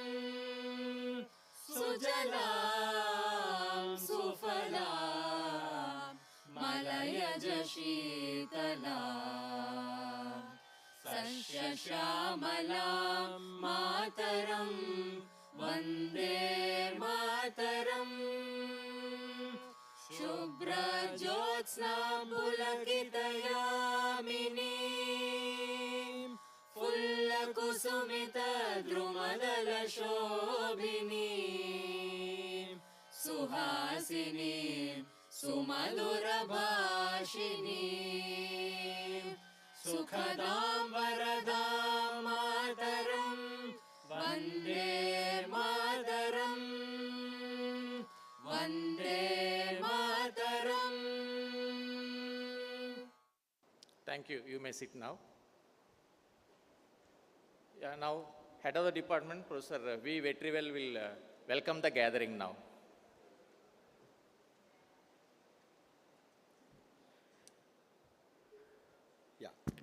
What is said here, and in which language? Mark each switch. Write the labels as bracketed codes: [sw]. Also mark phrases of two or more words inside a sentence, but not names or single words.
[sa] सुजलाम् सुफलाम् मलयज शीतलाम् सस्यश्यामलाम् मातरम् वन्दे मातरम् शुभ्रज्योत्स्नां पुलकितयामिनीं फुल्लकुसुमितद्रुमदलशोभिनीं सुहासिनीं सुमधुरभाषिनीं सुखदां वरदां मातरं वन्दे मातरं वन्दे मातरम्. [en] Thank you. You may sit now. Now, head of the department, Professor V. Vetrivel will welcome the gathering now. Yeah.